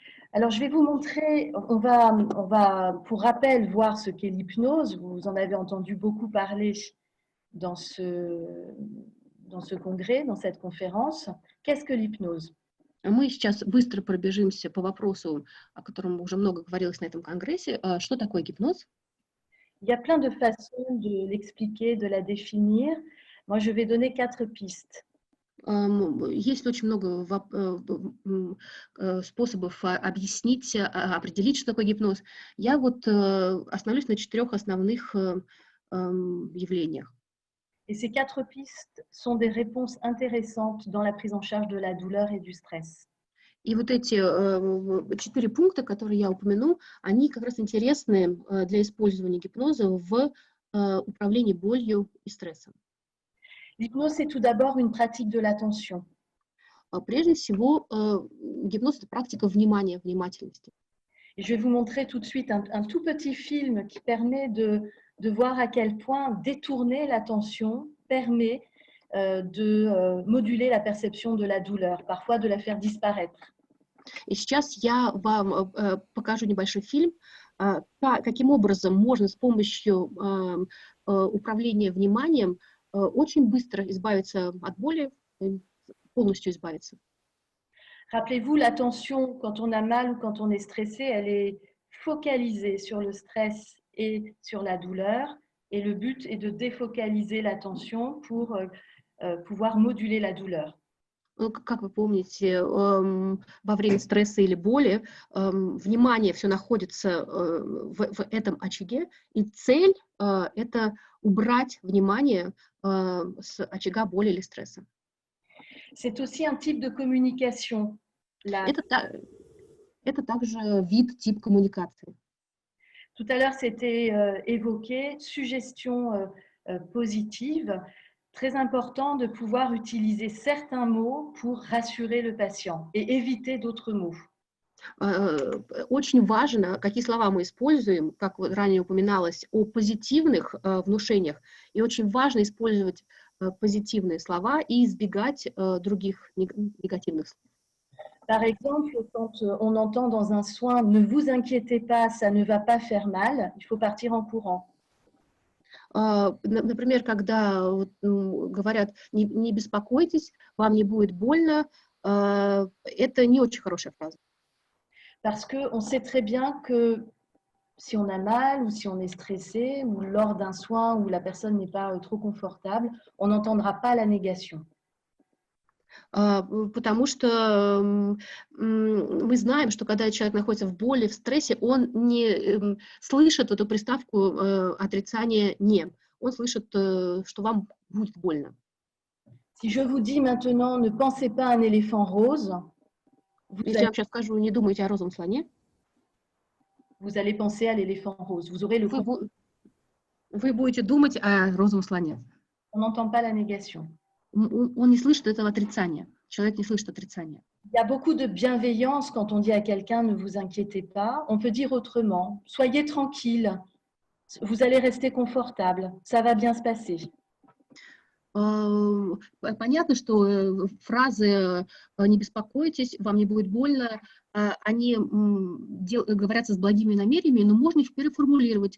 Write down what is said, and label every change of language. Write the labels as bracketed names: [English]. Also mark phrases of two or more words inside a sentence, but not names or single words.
[French] Alors, je vais vous montrer, on va, pour rappel, voir ce qu'est l'hypnose. Vous en avez entendu beaucoup parler dans dans ce congrès, dans cette conférence. Qu'est-ce que l'hypnose? [Russian] Мы сейчас быстро пробежимся по вопросу, о котором уже много говорилось на этом конгрессе. Что такое гипноз? [French] Il y a plein de façons de l'expliquer, de la définir. Moi, je vais donner 4 pistes. [Russian] Есть очень много способов объяснить, определить, что такое гипноз. Я вот остановлюсь на 4 основных явлениях. [French] Et ces 4 pistes sont des réponses intéressantes dans la prise en charge de la douleur et du stress. [Russian] И вот эти 4 пункта, которые я упомяну, они как раз интересны для использования гипноза в управлении болью и стрессом. [French] L'hypnose, c'est tout d'abord une pratique de l'attention. [Russian] Прежде всего, гипноз – это практика внимания, внимательности. [French] Et je vais vous montrer tout de suite un tout petit film qui permet de voir à quel point détourner l'attention permet de moduler la perception de la douleur, parfois de la faire disparaître. [Russian] И сейчас я вам покажу небольшой фильм, каким образом можно с помощью управления вниманием очень быстро избавиться от боли, полностью избавиться. [French] Rappelez-vous, l'attention, quand on a mal ou quand on est stressé, elle est focalisée sur le stress et sur la douleur. Et le but est de défocaliser l'attention pour pouvoir moduler la douleur. [Russian] Как вы помните, во время стресса или боли внимание все находится в этом очаге, и цель – это убрать внимание с очага боли или стресса. [French] C'est aussi un type de communication. [Russian] Это также тип коммуникации. [French] Tout à l'heure, c'était évoqué, suggestion positive. Très important de pouvoir utiliser certains mots pour rassurer le patient et éviter d'autres mots. [Russian] Очень важно, какие слова мы используем, как ранее упоминалось, о позитивных внушениях. И очень важно использовать позитивные слова и избегать других негативных слов. [French] Par exemple, quand on entend dans un soin « Ne vous inquiétez pas, ça ne va pas faire mal », il faut partir en courant. [Russian] Например, когда говорят «не беспокойтесь, вам не будет больно», это не очень хорошая фраза. [French] Parce qu'on sait très bien que si on a mal ou si on est stressé ou lors d'un soin où la personne n'est pas trop confortable, on n'entendra pas la négation. [Russian] Потому что мы знаем, что когда человек находится в боли, в стрессе, он не слышит эту приставку отрицания «не». Он слышит, что вам будет больно. [French] Si je vous dis maintenant, ne pensez pas à un éléphant rose, [Russian] Если я вам сейчас скажу, не думайте о розовом слоне, [French] vous allez penser à l'éléphant rose. Vous aurez le [Russian] вы будете думать о розовом слоне. [French] On n'entend pas la négation. [Russian] Он не слышит этого отрицания. Человек не слышит отрицания. [French] Il y a beaucoup de bienveillance quand on dit à quelqu'un ne vous inquiétez pas. On peut dire autrement, soyez tranquille, vous allez rester confortable, ça va bien se passer. [Russian] Понятно, что фразы «не беспокойтесь», «вам не будет больно», они говорятся с благими намерениями, но можно их переформулировать.